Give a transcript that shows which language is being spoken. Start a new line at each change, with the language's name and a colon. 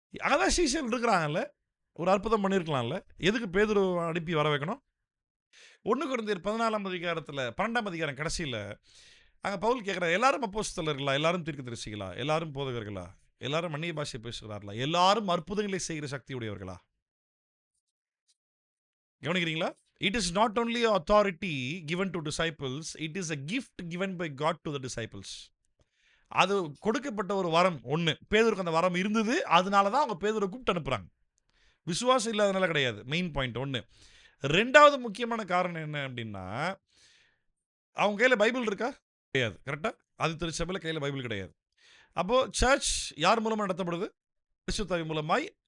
Tamil: அதான் சீஷர்கள் இருக்கிறாங்கல்ல, ஒரு அற்புதம் பண்ணியிருக்கலாம்ல, எதுக்கு பேதுரு அனுப்பி வர வைக்கணும்? 1 கொரிந்தியர் 14ஆம் அதிகாரத்தில் 12ஆம் அதிகாரம் கடைசியில் அங்கே பவுல் கேட்குறார், எல்லாரும் அப்போஸ்தலர்களா, எல்லாரும் தீர்க்கதரிசிகளா, எல்லாரும் போதகர்களா, எல்லாரும் அந்நிய பாஷை பேசுகிறார்களா, எல்லாரும் அற்புதங்களை செய்கிற சக்தி உடையவர்களா? கவனிக்கிறீங்களா?
English: It is not only authority given to disciples, it is a gift given by God to the disciples.
Tamil: அது கொடுக்கப்பட்ட ஒரு வரம். ஒன்று, பேதுருக்கு அந்த வரம் இருந்தது, அதனால தான் அவங்க பேதுரை கூப்பிட்டு அனுப்புகிறாங்க. விசுவாசம் இல்லாதனால கிடையாது. மெயின் பாயிண்ட் ஒன்று. 2வது முக்கியமான காரணம் என்ன அப்படின்னா, அவங்க கையில் பைபிள் இருக்கா? கிடையாது. கரெக்டாக? அது திருச்சபையில் கையில் பைபிள் கிடையாது. அப்போது சர்ச் யார் மூலமாக நடத்தப்படுது? பரிசுத்தாவி மூலமாய்.